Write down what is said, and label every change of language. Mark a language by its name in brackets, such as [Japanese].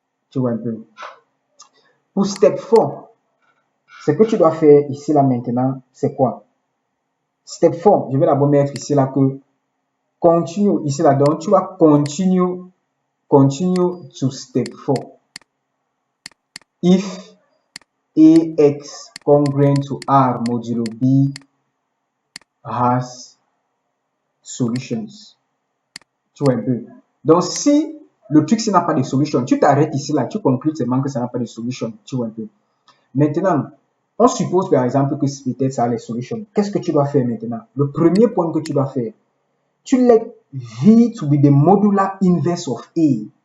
[French] Tu vois un peu. Pour step 4, ce que tu dois faire ici là maintenant, c'est quoi? Step 4, je vais d'abord mettre ici là que continue ici là, donc tu vas [English] continue to step 4. If AX congruent to R modulo B has solutions. [French] Tu vois un peu. Donc si le truc n'a pas de solution, tu t'arrêtes ici là, tu conclus seulement que ça n'a pas de solution. Tu vois un peu. Maintenant, on suppose par exemple que peut-être ça a les solutions. Qu'est-ce que tu dois faire maintenant? Le premier point que tu dois faire, tu [English] let V to be the modular inverse of A.